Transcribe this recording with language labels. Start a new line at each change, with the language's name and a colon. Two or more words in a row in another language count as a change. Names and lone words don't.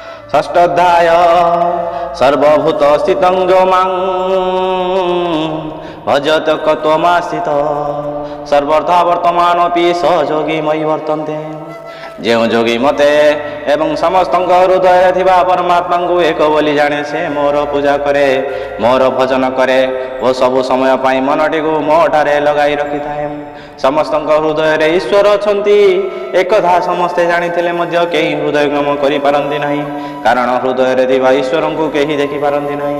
Sanskrit: षष्ठाध्याय सर्वभूत स्थितं जो मां भजत कत्वमास्थित सर्वथा वर्तमानोऽपि स जोगी मयि वर्तन्ते।
Odia: ଯେଉଁ ଯୋଗୀ ମୋତେ ଏବଂ ସମସ୍ତଙ୍କ ହୃଦୟରେ ଥିବା ପରମାତ୍ମାଙ୍କୁ ଏକ ବୋଲି ଜାଣେ ସେ ମୋର ପୂଜା କରେ, ମୋର ଭଜନ କରେ ଓ ସବୁ ସମୟ ପାଇଁ ମନଟିକୁ ମୋଠାରେ ଲଗାଇ ରଖିଥାଏ। ସମସ୍ତଙ୍କ ହୃଦୟରେ ଈଶ୍ୱର ଅଛନ୍ତି ଏକଥା ସମସ୍ତେ ଜାଣିଥିଲେ ମଧ୍ୟ କେହି ହୃଦୟଙ୍ଗମ କରିପାରନ୍ତି ନାହିଁ, କାରଣ ହୃଦୟରେ ଥିବା ଈଶ୍ୱରଙ୍କୁ କେହି ଦେଖିପାରନ୍ତି ନାହିଁ।